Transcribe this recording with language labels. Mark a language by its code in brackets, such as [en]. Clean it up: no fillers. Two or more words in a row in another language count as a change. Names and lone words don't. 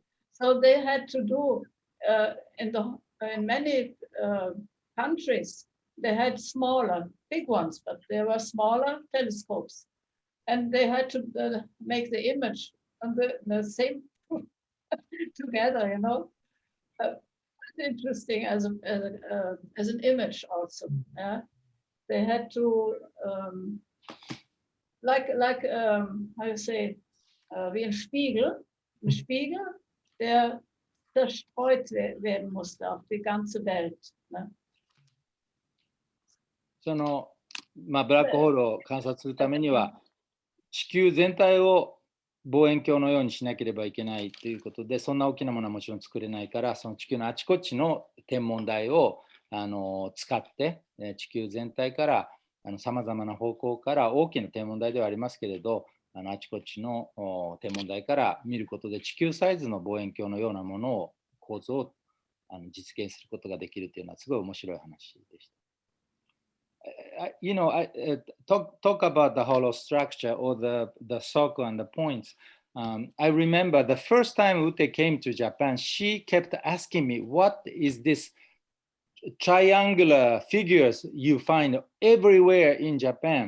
[en] So they had to do in many countries, they had smaller, big ones, but there were smaller telescopes, and they had to make the image on the same together, you know. Interesting as an image also. Yeah, they had to like how you say [de] wie ein Spiegel, der zerstreut werden musste auf die ganze Welt. Ne? [ja] そのブラックホールを観察するためには地球全体を望遠鏡のようにしなければいけないということで、そんな大きなものはもちろん作れないから、その地球のあちこちの天文台を使って地球全体からさまざまな方向から大きな天文台ではありますけれど、あちこちの天文台から見ることで地球サイズの望遠鏡のようなものを構造を実現することができるというのはすごい面白い話でした。 [en] You know, talk about the hollow structure or the circle and the points. I remember the first time Ute came to Japan, she kept asking me, what is this triangular figures you find everywhere in Japan?